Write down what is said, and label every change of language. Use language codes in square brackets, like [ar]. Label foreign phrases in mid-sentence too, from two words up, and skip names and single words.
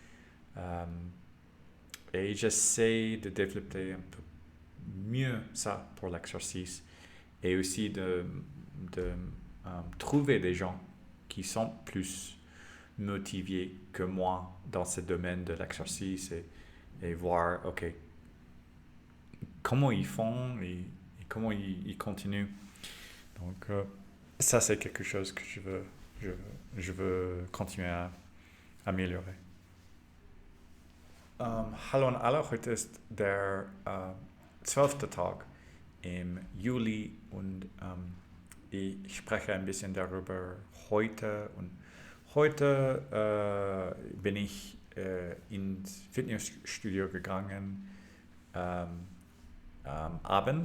[fr] Et j'essaie de développer un peu mieux ça pour l'exercice et aussi de trouver des gens qui sont plus motivés que moi dans ce domaine de l'exercice et voir, ok, comment ils font et comment ils continuent. Donc, ça, c'est quelque chose que je veux continuer à améliorer. [de] Hallo an alle, heute ist der 12. Tag im Juli und ich spreche ein bisschen darüber heute. Und heute bin ich ins Fitnessstudio gegangen am Abend.